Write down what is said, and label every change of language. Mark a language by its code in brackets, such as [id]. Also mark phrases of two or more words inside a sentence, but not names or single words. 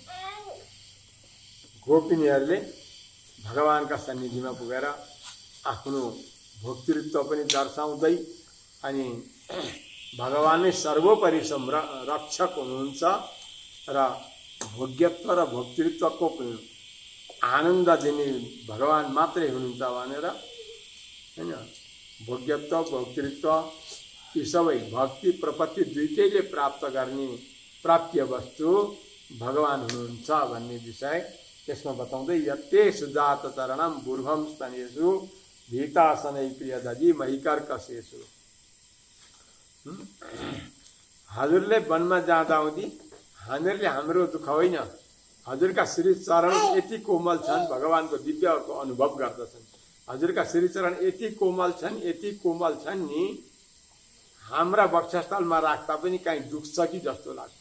[ne] गोपिनीहरूले भगवानका सन्निधिमा पुगेर आफ्नो भोक्तृत्व पनि दर्शाउँदै अनि भगवान नै सर्वोपरि रक्षक हुनुहुन्छ र भोग्यत्व र भोक्तृत्वको आनन्द दिने भगवान मात्रै हुनुहुन्छ भनेर हैन। भोग्यत्व भोक्तृत्व यी सबै भक्ति प्रपत्ति दुईटैले प्राप्त गर्ने प्राप्य वस्तु भगवान हुनुहुन्छ भन्ने विषय त्यसमा बताउँदै [sa] यत्ते सुजात चरणम बुर्भम स्तनेषु भीतासनै प्रिय दजी महिकर्कशेषु। [ne] हजुरले वनमा जाँदा आउँदी हामीहरूले हाम्रो दुःख होइन, हजुरका श्री चरण यति कोमल छन्, भगवानको दिव्यको अनुभव गर्दछन्। हजुरका श्री चरण यति कोमल छन्, यति कोमल छन् नि, हाम्रा वक्षस्थलमा राख्दा पनि कहीँ दुख्छ कि जस्तो लाग्थ्यो।